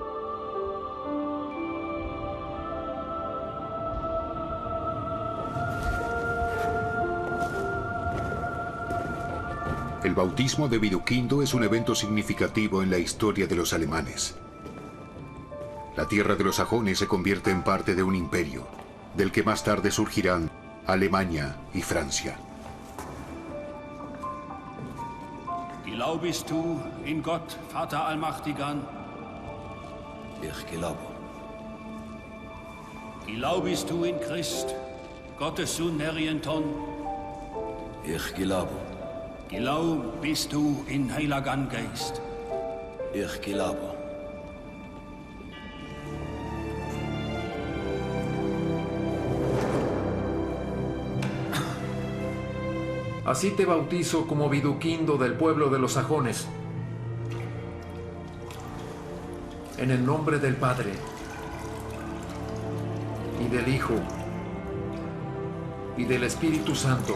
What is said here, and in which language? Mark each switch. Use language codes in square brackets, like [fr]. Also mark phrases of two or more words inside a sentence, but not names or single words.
[es] El bautismo de Viduquindo es un evento significativo en la historia de los alemanes. La tierra de los sajones se convierte en parte de un imperio, del que más tarde surgirán Alemania y Francia. [de] Glaubst du in Gott, Vater Allmächtigen? Ich glaube. Glaubst du in Christ, Gottes Sohn Herjenton? Ich glaube. Glaubst du in Heiligen Geist? Ich glaube. [es] Así te bautizo como Viduquindo del pueblo de los sajones. En el nombre del Padre, y del Hijo, y del Espíritu Santo.